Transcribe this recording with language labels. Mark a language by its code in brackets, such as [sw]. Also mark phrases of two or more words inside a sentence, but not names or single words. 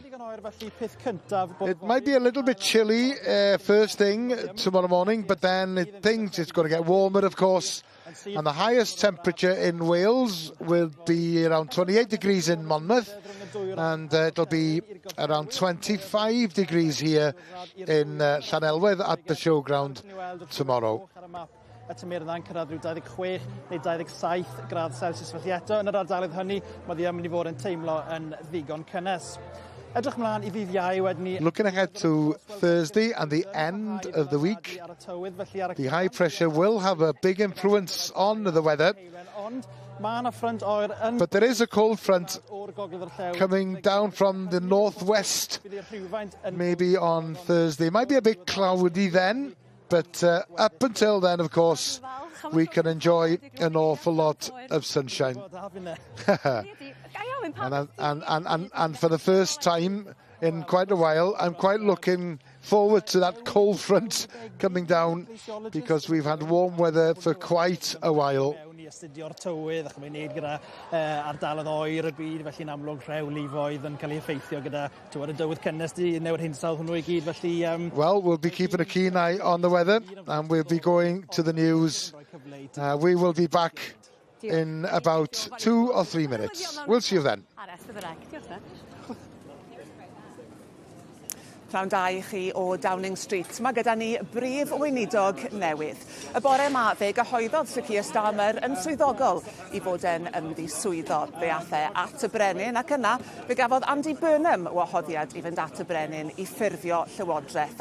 [en] It might be a little bit chilly first thing tomorrow morning, but then it's going to get warmer, of course. And the highest temperature in Wales will be around 28 degrees in Monmouth, and it'll be around 25 degrees here in Llanelwedd at the showground tomorrow. [cy] Y tymerau'n cyrraedd rhyw 26 neu 27 gradd Celsius. Felly eto, yn yr ardaloedd hynny, mae ddi yn mynd I fod yn teimlo yn ddigon cynnes. Edrych mlaen I ddydd Iau wedyn ni... [en] Looking ahead to Thursday and the end of the week, the high pressure will have a big influence on the weather. But there is a cold front coming down from the northwest, maybe on Thursday. It might be a bit cloudy then. But up until then, of course, we can enjoy an awful lot of sunshine. and for the first time in quite a while, I'm quite looking forward to that cold front coming down, because we've had warm weather for quite a while. [cy] Astudio'r tywydd ac mae'n neud gyda ardaloedd oer y byd, felly'n amlwg rhewlifoedd yn cael ei effeithio gyda y dywydd cynnes newid hinsawdd hwnnw I gyd, felly... [en] Well, we'll be keeping a keen eye on the weather, and we'll be going to the news. We will be back in about 2 or 3 minutes. We'll see you then. [cy] Pnawn da I chi o Downing Street. Mae gyda ni brif weinidog newydd. Y bore yma fe gyhoeddodd Sir Keir Starmer yn swyddogol I fod yn ymddiswyddo. Fe ath e at y brenin ac yna fe gafodd Andy Burnham wahoddiad I fynd at y brenin I ffurfio llywodraeth.